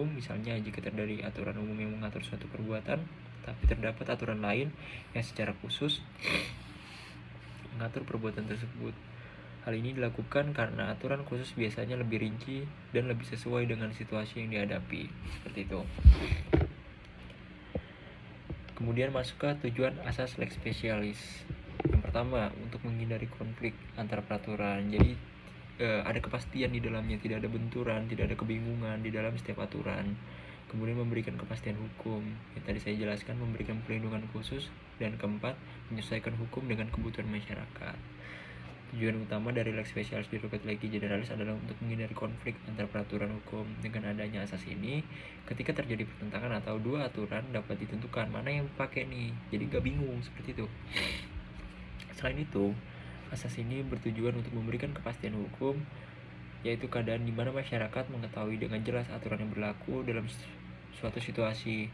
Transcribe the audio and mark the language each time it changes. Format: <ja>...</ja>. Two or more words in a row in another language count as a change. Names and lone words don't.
<id>Misalnya, jika terjadi aturan umum yang mengatur suatu perbuatan, tapi terdapat aturan lain yang secara khusus mengatur perbuatan tersebut. Hal ini dilakukan karena aturan khusus biasanya lebih rinci dan lebih sesuai dengan situasi yang dihadapi. Seperti itu. Kemudian masuk ke tujuan asas</id> <la>lex specialis.</la> <id>Yang pertama, untuk menghindari konflik antara peraturan. Jadi ada kepastian di dalamnya, tidak ada benturan, tidak ada kebingungan di dalam setiap aturan. Kemudian memberikan kepastian hukum. Yang tadi saya jelaskan, memberikan perlindungan khusus. Dan keempat, menyesuaikan hukum dengan kebutuhan masyarakat. Tujuan utama dari</id> <la>lex specialis derogat lege generalis</la> <id>adalah untuk menghindari konflik antara peraturan hukum. Dengan adanya asas ini, ketika terjadi pertentangan atau dua aturan dapat ditentukan mana yang pakai nih, jadi gak bingung seperti itu. Selain itu, asas ini bertujuan untuk memberikan kepastian hukum, yaitu keadaan di mana masyarakat mengetahui dengan jelas aturan yang berlaku dalam suatu situasi.</id>